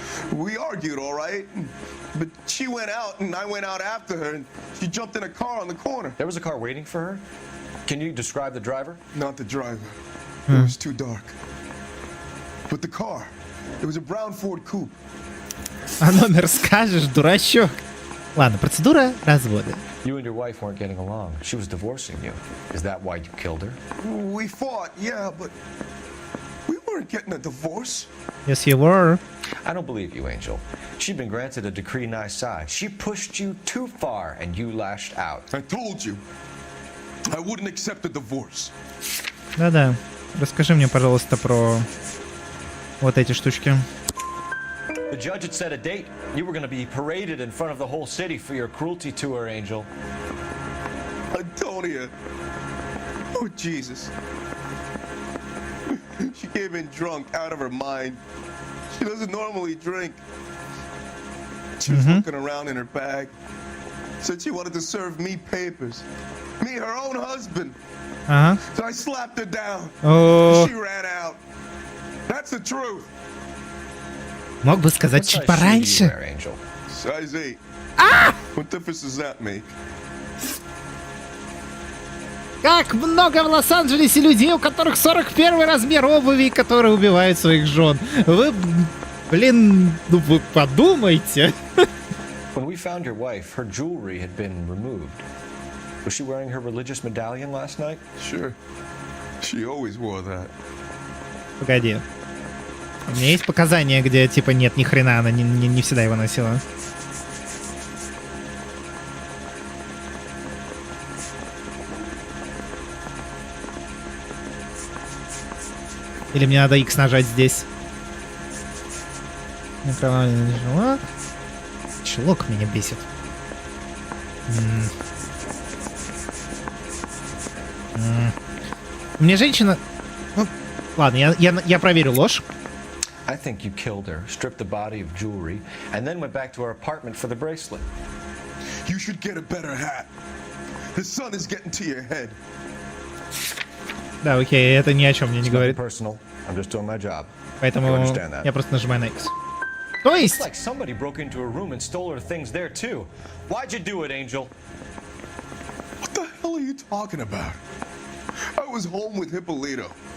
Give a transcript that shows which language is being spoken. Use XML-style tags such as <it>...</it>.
<en>We argued, all right, but she went out and I went out after her and she jumped in a car on the corner. There was a car waiting for her? Can you describe the driver? Not the driver. It was too dark. But the car, it was a brown Ford coupe.</en> <ru>А номер скажешь, дурачок. Ладно, процедура развода.</ru> <en>You and your wife weren't getting along. She was divorcing you. Is that why you killed her? We fought, yeah, but we weren't getting a divorce. Yes, you were. I don't believe you, Angel. She'd been granted a decree nisi. She pushed you too far, and you lashed out. I told you. I wouldn't accept a divorce.</en> <ru>Да-да. Расскажи мне, пожалуйста, про вот эти штучки.</ru> <en>The judge had set a date. You were going to be paraded in front of the whole city for your cruelty to her, Angel. Antonia. Oh, Jesus. She came in drunk, out of her mind. She doesn't normally drink. She was looking around in her bag. Said she wanted to serve me papers. Me, her own husband. So I slapped her down. She ran out. That's the truth.</en> <ru>Мог бы сказать чуть пораньше.</ru> <en>Size 8. What difference does that make?</en> <ru>Как много в Лос-Анджелесе людей, у которых 41 размер обуви, которые убивают своих жен. Вы, блин, ну вы подумайте.</ru> <en>When we found your wife, her jewelry had been removed. Was she wearing her religious medallion last night? Sure. She always wore that.</en> <ru>Погоди. У меня есть показания, где типа нет, ни хрена, она не всегда его носила. Или мне надо X нажать здесь? Окровавленный желак. Чулок меня бесит. Мне женщина... Ну, ладно, я проверю ложь.</ru> <en>I think you killed her, stripped the body of jewelry, and then went back to her apartment for the bracelet. You should get a better hat. The sun is getting to your head.</en> <ru>Да, окей, это ни о чем мне не говорит.</ru> <en>Personal. I'm just doing my job.</en> <ru>Поэтому я просто нажимаю на X. То есть...</ru> <en>It's like somebody broke into her room and stole her things there too. Why'd you do it, Angel? What the hell are you talking about? I was home with Hippolito.</en>